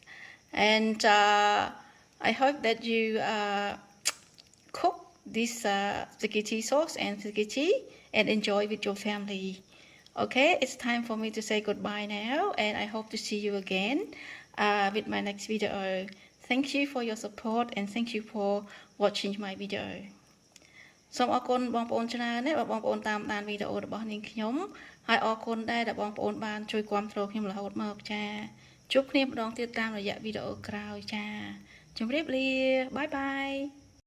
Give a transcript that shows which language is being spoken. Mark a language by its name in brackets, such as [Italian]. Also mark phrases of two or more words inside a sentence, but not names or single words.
[English] And I hope that you cook this spaghetti sauce and spaghetti and enjoy with your family. Okay, it's time for me to say goodbye now, and I hope to see you again with my next video. Thank you for your support and thank you for watching my video. [Khmer] សូមអរគុណបងប្អូនច្រើនណាស់បងប្អូនតាមដានវីដេអូរបស់នាងខ្ញុំហើយអរគុណដែរដែលបងប្អូនបានជួយគាំទ្រខ្ញុំរហូតមកចាជួបគ្នាម្ដងទៀតតាមរយៈវីដេអូក្រោយចាជម្រាបលាបាយបាយ